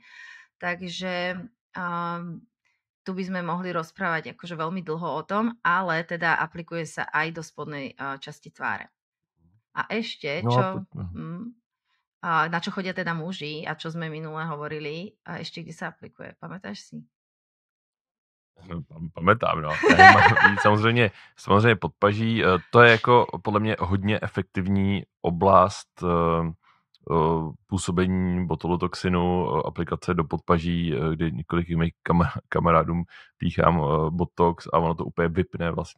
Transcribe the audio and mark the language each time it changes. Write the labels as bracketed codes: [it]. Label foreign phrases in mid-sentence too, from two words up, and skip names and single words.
[sk] Takže tu by sme mohli rozprávať akože veľmi dlho o tom, ale teda aplikuje sa aj do spodnej časti tváre. A ešte, na čo chodia teda muži a čo sme minule hovorili, a ešte kde sa aplikuje, pamätáš si? No, pamätám, no. [cs] Samozřejmě podpaží, to je jako podle mě hodně efektivní oblast působení botulotoxinu, aplikace do podpaží, kdy několik mých kamarádům píchám botox a ono to úplně vypne